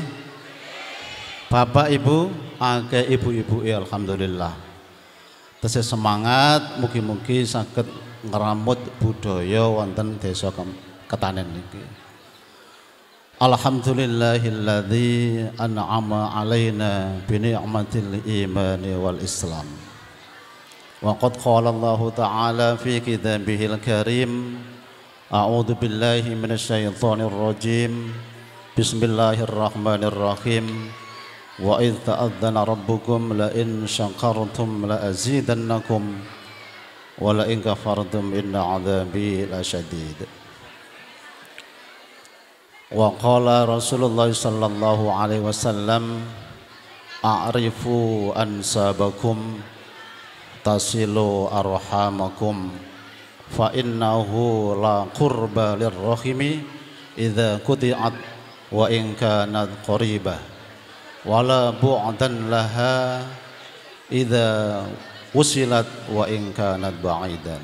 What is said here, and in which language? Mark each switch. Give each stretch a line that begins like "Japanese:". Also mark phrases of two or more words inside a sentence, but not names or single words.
Javanese: Bapak Ibu, akeh ibu-ibu alhamdulillah. Tesih semangat, mugi-mugi saged ngramut budaya wonten desa Ketanen niki.
Arabic: الحمد لله الذي أنعم علينا بنعمة الإيمان والإسلام. وقد قال الله تعالى في كتابه الكريم، أعوذ بالله من الشيطان الرجيم. Bismillahirrahmanirrahim. وإذ تأذن ربكم لئن شكرتم لأزيدنكم ولئن كفرتم إن عذابي لشديد. وقال رسول الله صلى الله عليه وسلم، اعرفوا أنسابكم تصلوا أرحامكم فإنه لا قرب للرحم إذا قطعت وإن كانت قريبة ولا بعد لها إذا وصلت وإن كانت بعيدة.